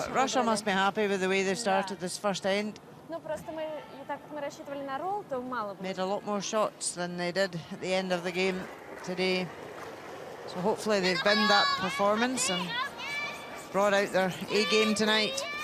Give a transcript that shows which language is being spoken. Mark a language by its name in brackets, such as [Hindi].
[English] But Russia must be happy with the way they've started this first end. [Russian] Ну просто мы, так как мы рассчитывали на ролл, то мало было. [English] Made a lot more shots than they did at the end of the game today. So hopefully they've binned that performance and brought out their A game tonight.